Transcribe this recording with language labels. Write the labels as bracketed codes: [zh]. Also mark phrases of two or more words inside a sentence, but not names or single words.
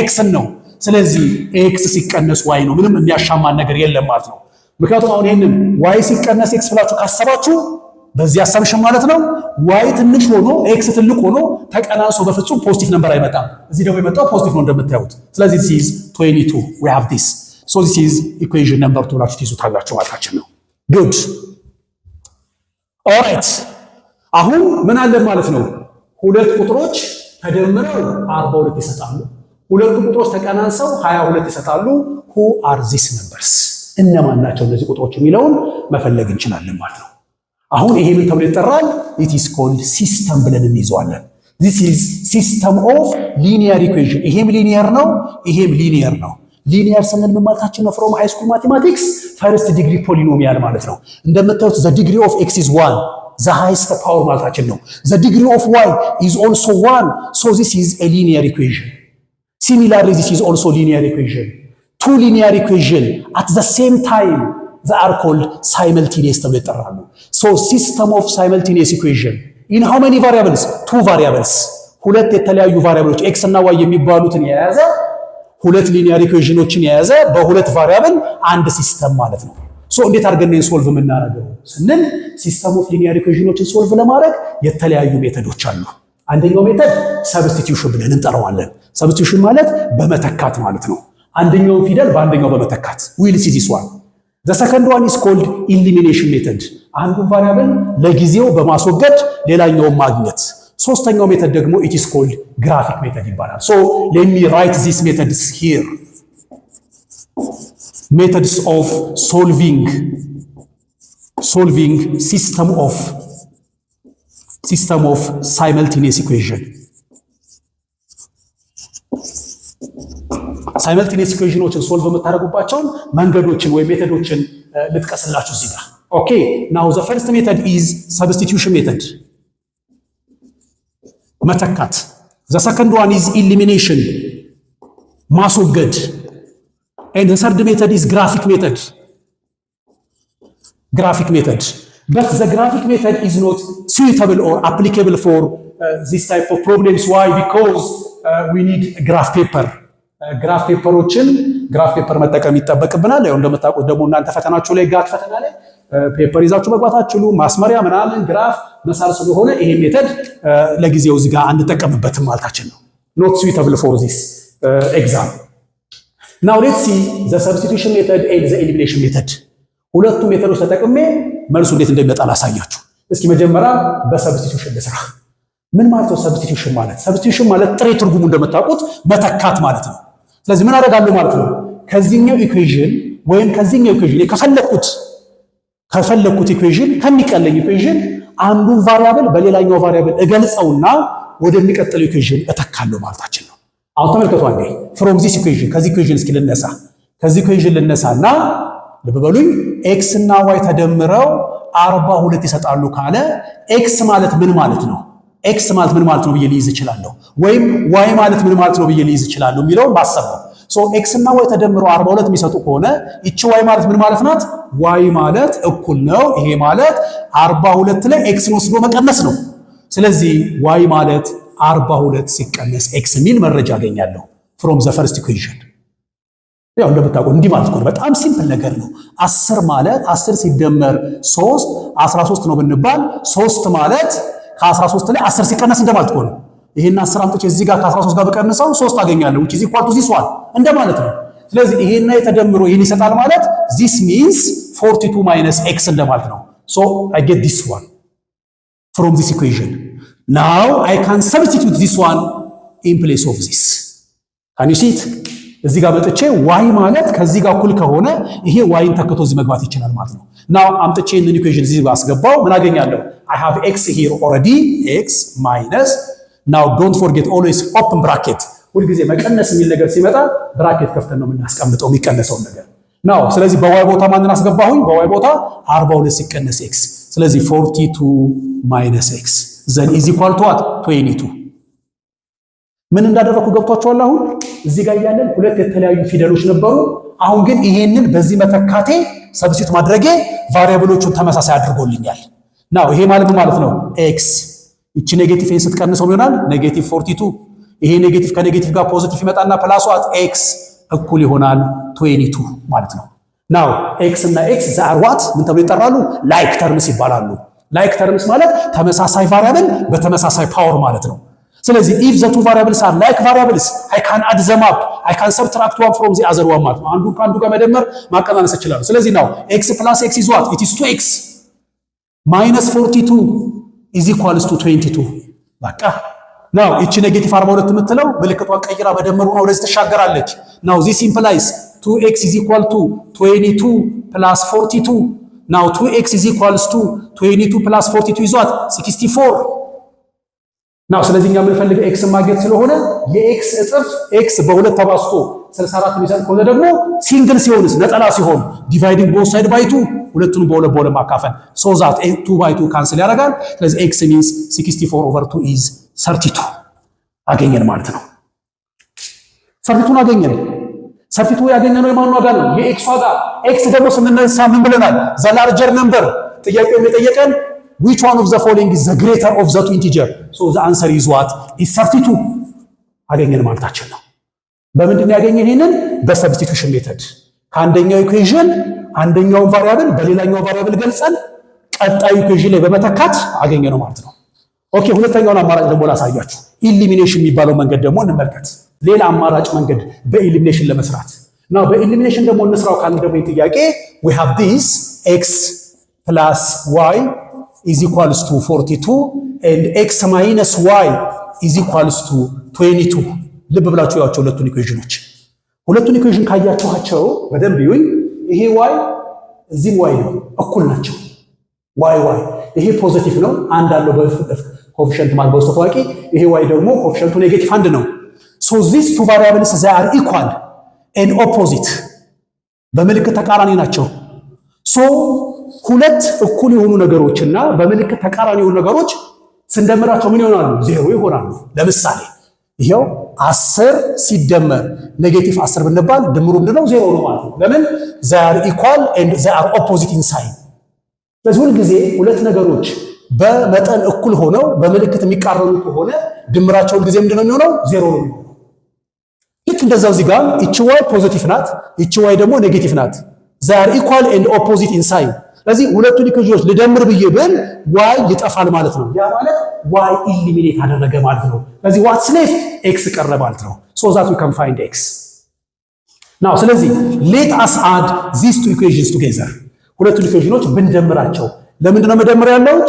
[am] ኤክስን ነው። ስለዚህ ኤክስ ሲቀነስ ዋይ ነው። ምንም የሚያሻማን ነገር የለም ማለት ነው። ምክንያቱም አሁን ይሄንን ዋይ ሲቀነስ ኤክስ ብላችሁ ካሰባችሁ በዚህ አሳምሽን ማለት ነው ዋይ ትንሽ ሆኖ ኤክስ ትልቅ ሆኖ ተቀናንሶ በፍጹም [en] positive number [am] አይመጣም። እዚህ ደግሞ የመጣው ፖዚቲቭ ነው እንደምታዩት። ስለዚህ [en] this is 22 we have this, so this is equation number 2 [am] ብላችሁ ትይዙታላችሁ ማለታችን ነው። [en] good alright [am] አሁን ምን አለ ማለት ነው? ሁለት ቁጥሮች ተደምረው 42 ይሰጣሉ። ሁለቱ ቁጥሮች ተቀናንሰው 22 ይሰጣሉ። [en] who are these numbers? [am] እነማን ናቸው እነዚህ ቁጥሮች የሚለውን መፈለግ እንችላለን ማለት ነው። አሁን ይሄ ምን ተብሎ ይጠራል? [en] it is called system [am] ብለን እንይዘዋለን። [en] this is system of linear equation። [am] ይሄም ሊኒየር ነው፣ ይሄም ሊኒየር ነው። ሊኒየር ስንል ምን ማለታችን ነው? [en] from high school mathematics first degree polynomial ማለት ነው። እንደምታዩት the degree of x is 1 the highest power ማለታችን ነው። the degree of y is also 1 so this is a linear equation. Similarly this is also linear equation. Two linear equation at the same time they are called simultaneous [am] ተብሎ ይጠራሉ። [en] so system of simultaneous equation in how many variables? two variables [am] ሁለት የተለያዩ ቫሪያብሎች x እና y የሚባሉትን የያዘ ሁለት ሊኒየር ኢኩዌሽኖችን የያዘ በሁለት ቫሪያብል አንድ ሲስተም ማለት ነው። so እንዴት አድርገን ነው ሶልቭ የምናደርገው ስንል [en] system of linear equations [am] ሶልቭ ለማድረግ የተለያዩ ሜተዶች አሉ። አንደኛው ሜተድ ሰብስቲቲዩሽን ብለን እንጠራዋለን። ሰብስቲቲዩሽን ማለት በመተካት ማለት ነው። አንደኛው ፊደል በአንደኛው በመተካት [en] will see this one the second one is called elimination method [am] አንዱን ቫሪያብል ለጊዜው በማስወገድ ሌላኛውን ማግኘት። ሶስተኛው ሜተድ ደግሞ [en] it is called graphic method [am] ይባላል። [en] so let me write these methods here. Methods of solving system of simultaneous equation. [am] ሳይመልቲኒየስ ኢኩዌሽኖችን ሶልቭ የምታደርጉባቸውን መንገዶችን ወይ ሜተዶችን ልጥቀስላችሁ እዚህ ጋር። [en] okay now the first method is substitution method መተካት። the second one is elimination ማስወገድ። and the third method is graphic method graphic method. But the graphic method is not suitable or applicable for this type of problems. Why? Because we need graph paper. graph paper [am] መጠቀም ይጠበቅብናል። ያው እንደምታውቁት ደግሞ እናንተ ፈተናችሁ ላይ ጋት ፈተና ላይ ፔፐር ይዛችሁ መግባት አትችሉ። ማስመሪያ ምናምን ግራፍ መሳር ስለሆነ ይሄ ሜተድ ለጊዜው እዚህ ጋር አንጠቀምበትም ማለታችን ነው። [en] not suitable for this exam. Now let's see the substitution method and the elimination method. [am] ሁለቱ ሜተዶች ተጠቅሜ መልሱ እንዴት እንደሚመጣ ላሳያችሁ። እስኪ መጀመሪያ በሰብስቲቲዩሽን ልስራ። ምን ማለት ነው ሰብስቲቲዩሽን ማለት? ሰብስቲቲዩሽን ማለት ጥሬ ትርጉሙ እንደምታውቁት መተካት ማለት ነው። ስለዚህ ምን አደርጋለሁ ማለት ነው? ከዚህኛው ኢኩዌሽን ወይም ከዚህኛው ኢኩዌሽን ከፈለኩት ኢኩዌሽን ከሚቀለኝ ኢኩዌሽን አንዱን ቫሪያብል በሌላኛው ቫሪያብል እገልጸውና ወደሚቀጥለው ኢኩዌሽን እተካለሁ ማለታችን ነው። አሁን ተመልከቱ አንዴ [en] from this equation [am] ከዚህ ኢኩዌሽን እስኪ ልነሳ። ከዚህ ኢኩዌሽን ልነሳና ልብ በሉኝ ኤክስ እና ዋይ ተደምረው 42 ይሰጣሉ ካለ ኤክስ ማለት ምን ማለት ነው? ኤክስ ማለት ምን ማለት ነው ብዬ ልይዝ እችላለሁ፣ ወይም ዋይ ማለት ምን ማለት ነው ብዬ ልይዝ እችላለሁ የሚለው ማሰብ ነው። ሶ ኤክስ እና ዋይ ተደምረው 42 የሚሰጡ ከሆነ እቺ ዋይ ማለት ምን ማለት ናት? ዋይ ማለት እኩል ነው ይሄ ማለት 42 ላይ ኤክስን ወስዶ መቀነስ ነው። ስለዚህ ዋይ ማለት 42 ሲቀነስ ኤክስ የሚል መረጃ አገኛለሁ from [en] the first equation። [am] ያው እንደምታውቁት እንዲህ ማለት ነው። በጣም ሲምፕል ነገር ነው። 10 ማለት 10 ሲደመር 3 13 ነው ብንባል 3 ማለት ከ13 ላይ 10 ሲቀነስ እንደማለት ነው። ይሄን 10 አምጥቼ እዚህ ጋር ከ13 ጋር በቀንሰው 3 አገኛለሁ [en] which is equal to this one [am] እንደማለት ነው። ስለዚህ ይሄና የተደምሮ ይሄን ይሰጣል ማለት [en] this means 42 minus x [am] እንደማለት ነው። [en] so I get this one from this equation. Now I can substitute this one in place of this. Can you see it? [am] እዚህ ጋር መጥቼ y ማለት ከዚህ ጋር እኩል ከሆነ ይሄ yን ተክቶ እዚህ መግባት ይችላል ማለት ነው። now አምጥቼ [en] in equation [am] እዚህ ጋር አስገባው ምን አገኛለሁ? [en] I have x here already x minus now don't forget always open bracket [am] ሁሉ ጊዜ መቀነስ የሚል ነገር ሲመጣ ብራኬት ከፍተን ነው የምናስቀምጠው የሚቀነሰው ነገር now ስለዚህ በy ቦታ ማንን አስገባሁኝ? በy ቦታ 42 ሲቀነስ x ስለዚህ [en] 42 minus x then is equal to what? [am] 22 ምን እንዳደረኩ ገብቷችኋል? አሁን እዚህ ጋር ያለን ሁለት የተለያዩ ፊደሎች ነበሩ። አሁን ግን ይሄንን በዚህ መተካቴ ሰብስቲት ማድረጌ ቫሪያብሎቹን ተመሳሳይ አድርጎልኛል። ናው ይሄ ማለት ነው x እቺ ኔጌቲቭ ኤን ስትቀንሰው ይሆናል ኔጌቲቭ 42 ይሄ ኔጌቲቭ ከኔጌቲቭ ጋር ፖዚቲቭ ይመጣና [en] plus what [am] x እኩል ይሆናል 22 ማለት ነው። ናው x እና x ዛር ዋት ምን ተብሎ ይጠራሉ? [en] like terms [am] ይባላሉ። [en] like terms [am] ማለት ተመሳሳይ ቫሪያብል በተመሳሳይ ፓወር ማለት ነው። [en] ስለዚህ if the two variables are like variables I can add them up I can subtract one from the other one [am] ማለት ነው። አንዱ ከአንዱ ጋር መደመር ማቀናነስ ይችላል። ስለዚህ [en] now x plus x is what? It is 2x minus 42 is equals to 22 በቃ now [am] እቺ ኔጌቲቭ 42 የምትለው ምልክቷን ቀይራ በደመሩ ነው ወደዚህ ተሻገራለች። [en] now this implies 2x is equal to 22 plus 42 now 2x is equals to 22 plus 42 is what? [am] 64 ናው ስለዚህ እኛ የምንፈልገው x ማግኘት ስለሆነ የx እጥፍ x በሁለት ተባዝቶ 64 የሚሰጥ ከሆነ ደግሞ ሲንግል ሲሆንስ ነጠላ ሲሆን [en] dividing both side by 2 [am] ሁለቱን በሁለት ማካፈል [en] so that 2 by 2 [am] ካንስል ያደርጋል። ስለዚህ [en] x means 64 over 2 is 32 [am] አገኘን ማለት ነው። 32 አገኘን። 32 ያገኘነው የማን ዋጋ ነው? የx ዋጋ። x ደግሞ ስንነሳ ምን ብለናል? [en] the larger number [am] ጥያቄው የጠየቀን [en] which one of the following is the greater of the two integer? So the answer is what? [am] Is 32 አገኘን ማለታችን ነው። በምንድን ያገኘን? ይሄንን በሰብስቲቲዩሽን ሜተድ ከአንደኛው ኢኩዌሽን አንደኛውን ቫሪያብል በሌላኛው ቫሪያብል ገልጸን ቀጣዩ ኢኩዌሽን ላይ በመተካት አገኘነው ማለት ነው። ኦኬ ሁለተኛውን አማራጭ ደግሞ ላሳያችሁ። ኢሊሚኔሽን የሚባለው መንገድ ደግሞ እንመልከት። ሌላ አማራጭ መንገድ በኢሊሚኔሽን ለመስራት ነው። በኢሊሚኔሽን ደግሞ እንስራው ካልን ደግሞ ጥያቄ [en] we have this x plus y is equals to 42 and x minus y is equals to 22 [am] ልብ ብላችሁ ያቸው ሁለቱን ኢኩዌሽን ካያችኋቸው በደንብ ይሁን። ይሄ y እዚህም y ነው እኩል ናቸው y ይሄ ፖዚቲቭ ነው አንድ አለው በኮኤፊሺየንት ማለት በውስጥ ታዋቂ። ይሄ y ደግሞ ኮኤፊሺየንቱ ኔጌቲቭ አንድ ነው። [en] so these two variables they are equal and opposite [am] በምልክት ተቃራኒ ናቸው። ሶ ሁለት እኩል የሆኑ ነገሮችና በምልክት ተቃራኒ የሆኑ ነገሮች ስንደምራቸው ምን ይሆናሉ? ዜሮ ይሆናሉ። ለምሳሌ ይሄው 10 ሲደመር ኔጌቲቭ 10 ብንባል ድምሩ ምንድነው? ዜሮ ነው ማለት ነው። ለምን? [en] they are equal and they are opposite in sign። [am] ስለዚህ ሁል ጊዜ ሁለት ነገሮች በመጠን እኩል ሆነው በምልክት የሚቃረኑ ከሆነ ድምራቸው ሁል ጊዜ ምንድነው የሚሆነው? ዜሮ ነው የሚሆነው። ልክ እንደዛው እዚህ ጋር እቺ ዋይ ፖዚቲቭ ናት፣ እቺ ዋይ ደግሞ ኔጌቲቭ ናት። [en] they are equal and opposite in sign። [am] ስለዚህ ሁለቱን ኢኩዌሽኖች ልደምር ብዬ ብል ዋይ ይጠፋል ማለት ነው። ያ ማለት ዋይ ኢሊሚኔት አደረገ ማለት ነው። ስለዚህ [en] what's left [am] ኤክስ ቀረ ማለት ነው። [en] so that we can find x now። [am] ስለዚህ [en] let us add these two equations together። [am] ሁለቱን ኢኩዌሽኖች ብንደምራቸው ለምንድን ነው መደመር ያለውት?